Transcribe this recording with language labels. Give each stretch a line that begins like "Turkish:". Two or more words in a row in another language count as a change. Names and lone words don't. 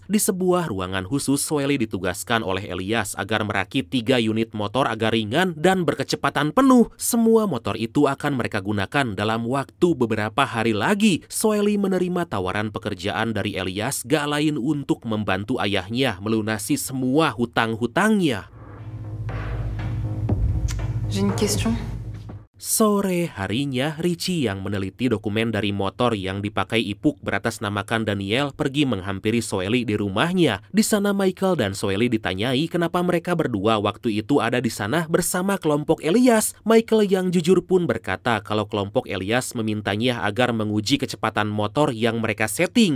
Indonesian: Di sebuah ruangan khusus, Soeli ditugaskan oleh Elias agar merakit 3 unit motor agar ringan dan berkecepatan penuh. Semua motor itu akan mereka gunakan dalam waktu beberapa hari lagi. Soeli menerima tawaran pekerjaan dari Elias gak lain untuk membantu ayahnya melunasi semua hutang-hutangnya.
French: J'ai une question.
Indonesian: Sore harinya, Richie yang meneliti dokumen dari motor yang dipakai Ipuk beratasnamakan Daniel pergi menghampiri Soeli di rumahnya. Di sana Michael dan Soeli ditanyai kenapa mereka berdua waktu itu ada di sana bersama kelompok Elias. Michael yang jujur pun berkata kalau kelompok Elias memintanya agar menguji kecepatan motor yang mereka setting.